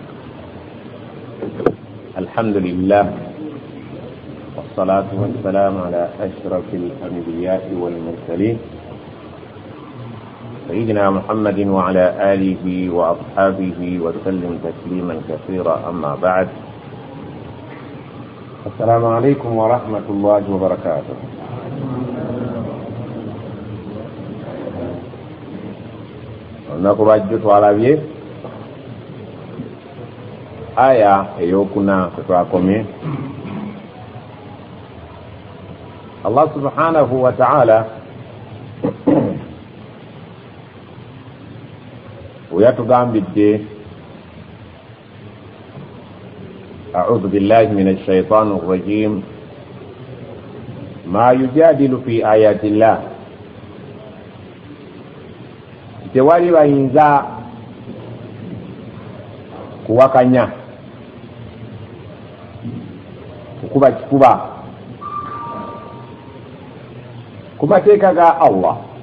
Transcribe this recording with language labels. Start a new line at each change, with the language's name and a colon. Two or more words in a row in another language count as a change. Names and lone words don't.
Arabic: الحمد لله والصلاة والسلام على أشرف الأنبياء والمرسلين سيدنا محمد وعلى آله وأصحابه وسلم تسليما كثيرا. أما بعد، السلام عليكم ورحمة الله وبركاته.
Ganda: Nakubajjo twalabye aya eyokuna kutwakomye.
Arabic: الله سبحانه وتعالى uyatugambidde أعوذ بالله من الشيطان الرجيم ما يجادل في آيات الله,
Ganda: tewali bayinza kuwakanya kukuba kikuba ku mateeka ga Allah.